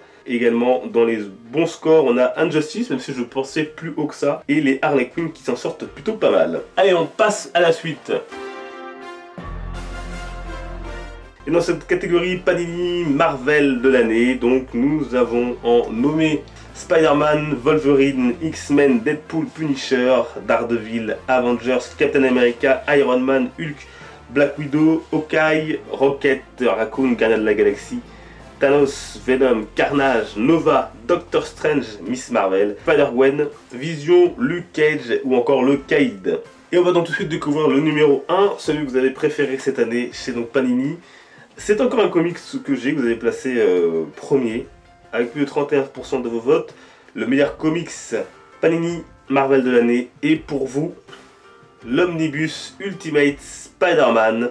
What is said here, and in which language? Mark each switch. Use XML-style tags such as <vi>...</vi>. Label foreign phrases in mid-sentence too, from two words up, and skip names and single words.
<fr>Également dans les bons scores, on a Injustice, même si je pensais plus haut que ça, et les Harley Quinn qui s'en sortent plutôt pas mal. Allez, on passe à la suite. Et dans cette catégorie Panini Marvel de l'année, donc nous avons en nommé Spider-Man, Wolverine, X-Men, Deadpool, Punisher, Daredevil, Avengers, Captain America, Iron Man, Hulk, Black Widow, Hawkeye, Rocket, Raccoon, Gardien de la Galaxie, Thanos, Venom, Carnage, Nova, Doctor Strange, Miss Marvel, Spider-Gwen, Vision, Luke Cage ou encore le Caïd. Et on va donc tout de suite découvrir le numéro 1, celui que vous avez préféré cette année chez donc Panini. C'est encore un comics que vous avez placé premier, avec plus de 31% de vos votes. Le meilleur comics Panini Marvel de l'année est pour vous l'Omnibus Ultimate Spider-Man.</fr>